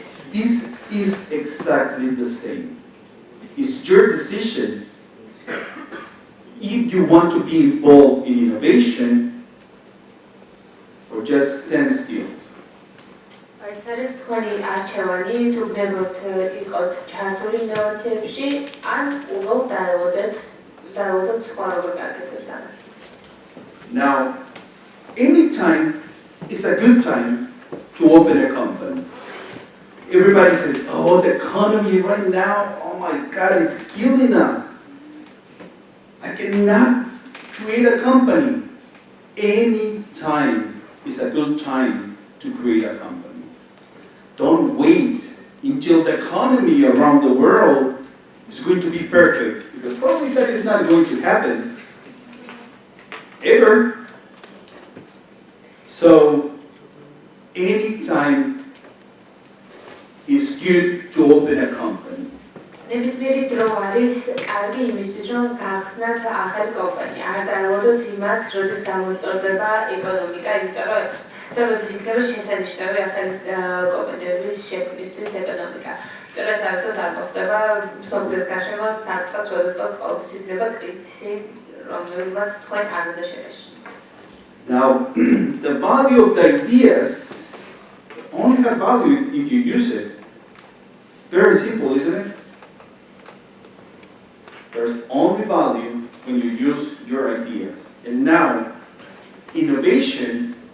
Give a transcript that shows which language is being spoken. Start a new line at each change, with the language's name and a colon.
English: This is exactly the same. It's your decision if you want to be involved in innovation or just stand still.
Georgian: ეს არის თქვენი არჩევანი, თუ გნებობთ იყოთ ჩართული ინოვაციებში, ან უბრალოდ დაელოდოთ სხვა როგორ გაკეთებთ ამას.
English: Now, any time is a good time to open a company. Everybody says, oh, the economy right now, oh my God, it's killing us. I cannot create a company. Any time is a good time to create a company. Don't wait until the economy around the world is going to be perfect, because probably that is not going to happen ever. So, any time is good to open a company.
Georgian: ნებისმიერი დრო არის კარგი იმისთვის, რომ გახსნათ ახალი კომპანია. არ დაელოდოთ იმას, როდის გამოსწორდება ეკონომიკა, იმიტომ რომ და როდის იქნება შესანიშნავი ახალი კომპანიების შექმნისთვის ეკონომიკა. იმიტომ რომ ეს არასდროს არ მოხდება სოფლის გარშემო საწყას, როდესაც ყოველთვის იქნება კრიზისი, რომელსაც თქვენ არ უნდა შეგეშინოთ.
English: Now, the value of the ideas only have value if you use it. Very simple, isn't it? There's only value when you use your ideas. And now, innovation